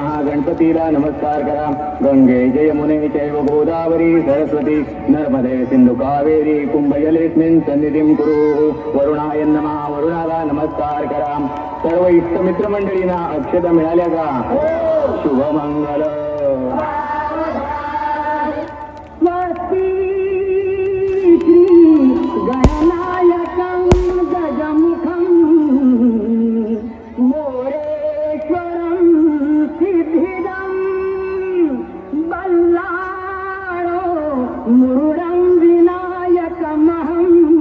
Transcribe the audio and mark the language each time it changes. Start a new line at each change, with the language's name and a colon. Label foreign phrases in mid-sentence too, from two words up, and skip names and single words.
Marathi: गणपतीला नमस्कार करा
Sanskrit: गंगे जयमुने चैव गोदावरी सरस्वती नर्मदे सिंधु कावेरी कुंभजलेस्मिन् सन्निधिं कुरु वरुणाय नमः
Marathi: वरुणाला नमस्कार करा सर्व इष्टमित्र मंडळींना अक्षता मिळाल्या का शुभमंगल
Sanskrit: गणनायकं गजमुखं मोरेश्वरं सिद्धिदं बल्लाळो मुरुडं विनायकमहं